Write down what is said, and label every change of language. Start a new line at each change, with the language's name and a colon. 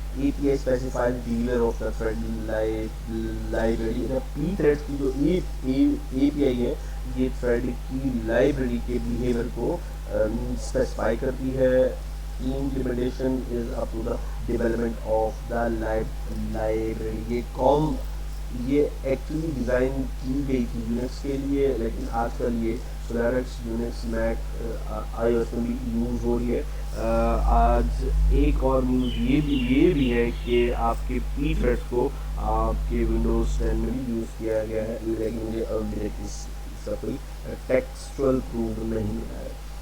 English: A P I specifies dealer of the thread library.
Urdu: P thread کی جو اے پی آئی ہے یہ تھریڈ کی لائبریری کے بیہیویئر کو اسپیسیفائی کرتی ہے.
English: implementation is up to the development of the library.
Urdu: یہ ایکچولی ڈیزائن کی گئی تھی یونکس کے لیے, لیکن آج کل یہ سولیرکس, یونکس, میک, آئی او ایس میں بھی یوز ہو رہی ہے. آج ایک اور نیوز یہ بھی ہے کہ آپ کے پی تھریڈ کو آپ کے ونڈوز 10 میں بھی یوز کیا گیا ہے, لیکن مجھے اب اس کا کوئی ٹیکسچوئل پروف نہیں ملا ہے.